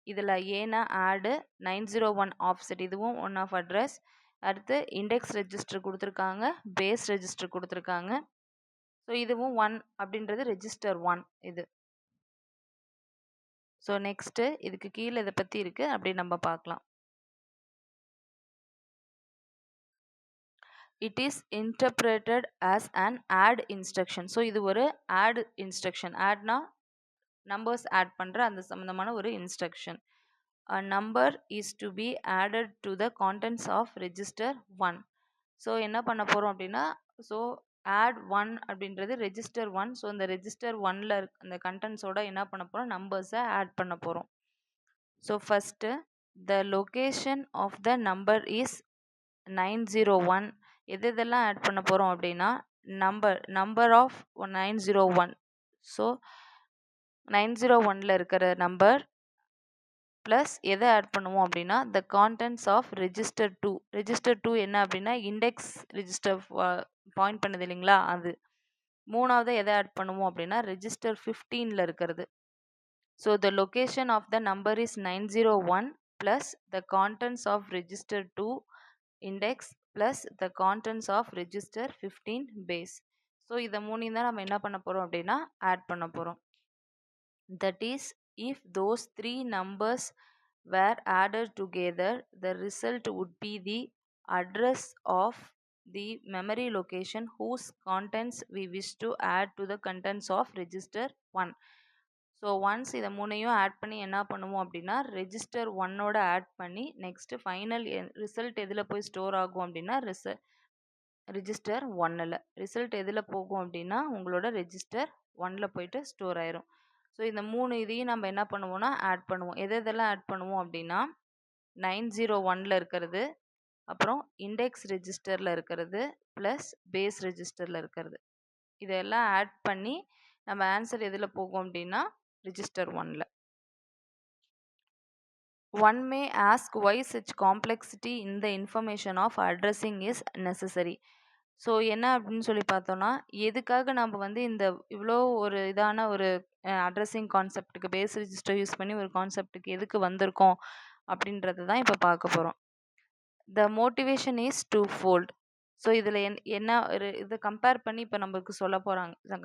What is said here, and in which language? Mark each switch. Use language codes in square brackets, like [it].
[ta] இதில் ஏன்னா ஆடு, 901 ஆஃப்செட், இதுவும் ஒன் ஆஃப் அட்ரஸ். அடுத்து இண்டெக்ஸ் ரெஜிஸ்டர் கொடுத்துருக்காங்க, பேஸ் ரெஜிஸ்டர் கொடுத்துருக்காங்க. ஸோ இதுவும் 1 அப்படின்றது ரெஜிஸ்டர் 1 இது. ஸோ நெக்ஸ்ட்டு இதுக்கு கீழே இதை பற்றி இருக்குது, அப்படி நம்ம பார்க்கலாம். [en] It is interpreted as an add instruction. [ta] So இது ஒரு add instruction. addனா நம்பர்ஸ் ஆட் பண்ணுற அந்த சம்மந்தமான ஒரு instruction. [en] A number is to be added to the contents of register 1. [ta] So என்ன பண்ண போகிறோம் அப்படின்னா ஸோ add 1 அப்படின்றது ரெஜிஸ்டர் 1. ஸோ இந்த ரெஜிஸ்டர் 1ல் அந்த கண்டென்ட்ஸோட என்ன பண்ண போகிறோம், நம்பர்ஸை ஆட் பண்ண போகிறோம். [en] So first the location of the number is 901. [ta] எதெல்லாம் ஆட் பண்ண போகிறோம் அப்படின்னா நம்பர் ஆஃப் 901. ஸோ 901ல் இருக்கிற நம்பர் ப்ளஸ் எதை ஆட் பண்ணுவோம் அப்படின்னா [en] The contents of register 2. [ta] ரெஜிஸ்டர் 2 என்ன அப்படின்னா இண்டெக்ஸ் ரெஜிஸ்டர் பாயிண்ட் பண்ணுது இல்லைங்களா அது. மூணாவது எதை ஆட் பண்ணுவோம் அப்படின்னா ரெஜிஸ்டர் 15ல் இருக்கிறது. [en] So the location of the number is 901 plus the contents of register 2 index plus the contents of register 15 base. [ta] So இதை மூணையும் தான் நம்ம என்ன பண்ண போகிறோம் அப்படின்னா ஆட் பண்ண போகிறோம். [en] That is, if those 3 numbers were added together, the result would be the address of the memory location whose contents we wish to add to the contents of register 1. [ta] So once இதை மூணையும் add பண்ணி என்ன பண்ணுவோம் அப்படின்னா register 1ஓட add பண்ணி next final result எதில் போய் store ஆகும் அப்படின்னா ரெஜிஸ்டர் 1ல். ரிசல்ட் எதில் போகும் அப்படின்னா உங்களோட ரெஜிஸ்டர் 1ல் போயிட்டு ஸ்டோர் ஆயிரும். ஸோ இந்த 3 இதையும் நம்ம என்ன பண்ணுவோம்னா ஆட் பண்ணுவோம். எதெல்லாம் ஆட் பண்ணுவோம் அப்படின்னா 901ல் இருக்கிறது, அப்புறம் இண்டெக்ஸ் ரெஜிஸ்டரில் இருக்கிறது ப்ளஸ் பேஸ் ரெஜிஸ்டரில் இருக்கிறது. இதெல்லாம் ஆட் பண்ணி நம்ம ஆன்சர் எதில் போகும் அப்படின்னா ரிஜிஸ்டர் 1ல். [en] One may ask why such complexity in the information of addressing is necessary. [ta] So என்ன அப்படின்னு சொல்லி பார்த்தோம்னா, எதுக்காக நம்ம வந்து இந்த இவ்வளோ ஒரு இதான ஒரு அட்ரஸிங் கான்செப்ட்டுக்கு பேஸ் ரெஜிஸ்டர் யூஸ் பண்ணி ஒரு கான்செப்ட்டுக்கு எதுக்கு வந்திருக்கோம் அப்படின்றது தான் இப்போ பார்க்க போகிறோம். [en] The motivation is twofold. [ta] So இதில் என்ன ஒரு இதை கம்பேர் பண்ணி இப்போ நம்மளுக்கு சொல்ல போகிறாங்க.